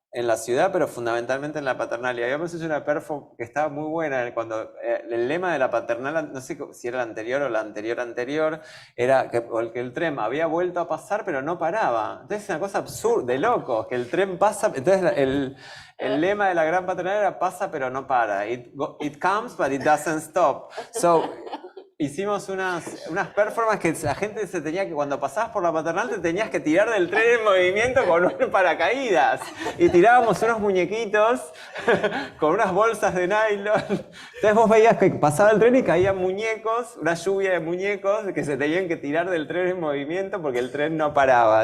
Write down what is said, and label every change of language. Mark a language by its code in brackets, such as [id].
[es] en la ciudad, pero fundamentalmente en la paternal. Y habíamos hecho una perfo que estaba muy buena, cuando el lema de la paternal, no sé si era la anterior o la anterior, era que el tren había vuelto a pasar, pero no paraba. Entonces es una cosa absurda, de locos, que el tren pasa. Entonces el lema de la gran paternal era pasa, pero no para. [en] It comes, but it doesn't stop. [es] So, hicimos unas performances que la gente se tenía que, cuando pasabas por la paternal, te tenías que tirar del tren en movimiento con un paracaídas. Y tirábamos unos muñequitos con unas bolsas de nylon. Entonces vos veías que pasaba el tren y caían muñecos, una lluvia de muñecos que se tenían que tirar del tren en movimiento porque el tren no paraba.